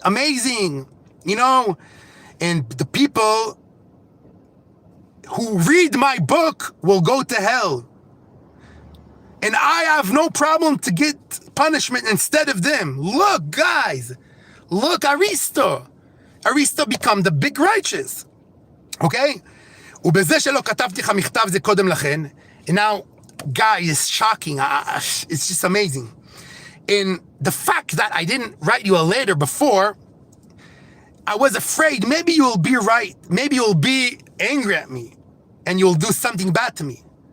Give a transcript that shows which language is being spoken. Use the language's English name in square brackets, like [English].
[English] Amazing, you know. And the people who read my book will go to hell. And I have no problem to get punishment instead of them. Look, guys. Look, Aristo. Aristo become the big righteous. Okay? [Hebrew] ובזה שלא כתבתי לך מכתב זה קודם לכן. [English] And now, guys, it's shocking. It's just amazing. And the fact that I didn't write you a letter before, I was afraid maybe you'll be right. Maybe you'll be angry at me. And you'll do something bad to me.